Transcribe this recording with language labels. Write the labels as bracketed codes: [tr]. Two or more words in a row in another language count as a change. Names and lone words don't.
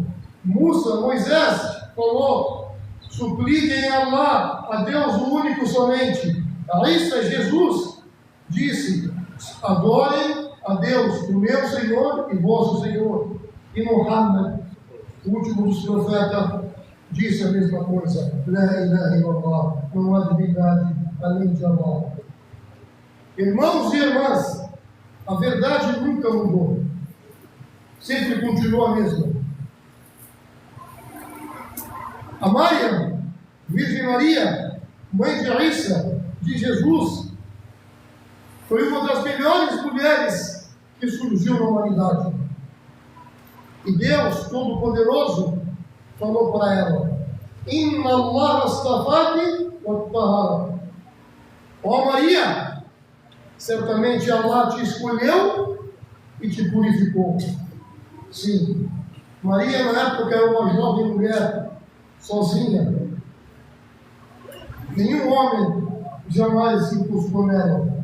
[pt] Moisés falou: supliquem a Allah, a Deus o único somente. Isa, Jesus, disse: adorem a Deus, o meu Senhor e vosso Senhor. E Muhammad, o último dos profetas, disse a mesma coisa: [ar] لا إله إلا الله, [pt] não há divindade além de Allah. Irmãos e irmãs, a verdade nunca mudou, sempre continua a mesma. A Maryam, Virgem Maria, mãe de Isa, de Jesus, foi uma das melhores mulheres que surgiu na humanidade. E Deus Todo-Poderoso falou para ela: [ar] إن الله اصطفاك و طهر. [pt] Ó Maria, certamente Allah te escolheu e te purificou. Sim, Maria na época era uma jovem mulher, sozinha. Nenhum homem jamais se encostou nela.